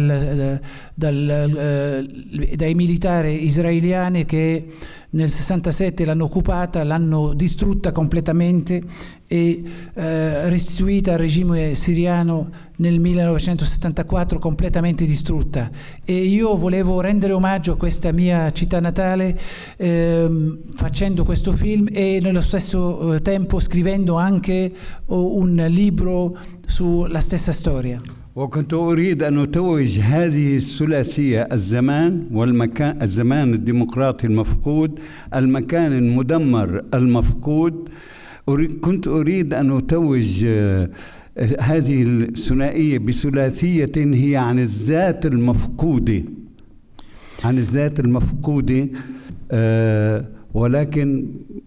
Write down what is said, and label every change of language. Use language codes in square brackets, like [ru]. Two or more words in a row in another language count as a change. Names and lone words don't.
[it] dai militari israeliani che nel 67 l'hanno occupata, l'hanno distrutta completamente e restituita al regime siriano nel 1974, completamente distrutta. E io volevo rendere omaggio a questa mia città natale facendo questo film e nello stesso tempo scrivendo anche un libro sulla stessa storia. [ar] وكنت أريد أن أتوج هذه الثلاثية، الزمان والمكان، الزمان الديمقراطي المفقود، المكان المدمر المفقود. كنت أريد أن أتوج هذه الثنائية بثلاثية هي عن الذات المفقودة، ولكن